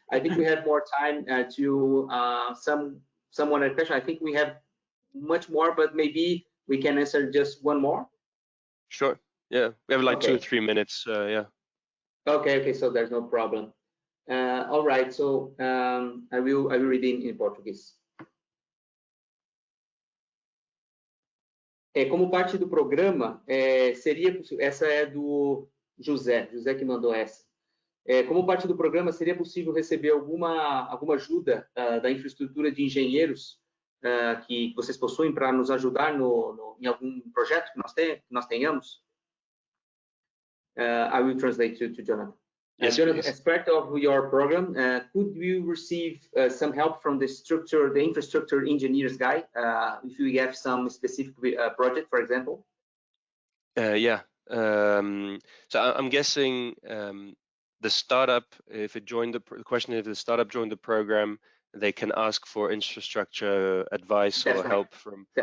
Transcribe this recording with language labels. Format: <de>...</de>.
<en>I think we have more time to someone a question. I think we have much more, but maybe we can answer just one more. Sure. Yeah, we have like 2 or 3 minutes. Yeah. Okay. So there's no problem. All right. So I will read in Portuguese.</en> <pt>Como parte do programa, seria essa é do José que mandou essa. Como parte do programa, seria possível receber alguma ajuda da infraestrutura de engenheiros que vocês possuem para nos ajudar em algum projeto que nós tenhamos?</pt> <en>I will translate to Jonathan. Yes, Jonathan, please. as part of your program, could you receive some help from the infrastructure engineers guy, if you have some specific project, for example? Yeah. So I'm guessing the startup, if the the startup joined the program, they can ask for infrastructure advice or help from.</en>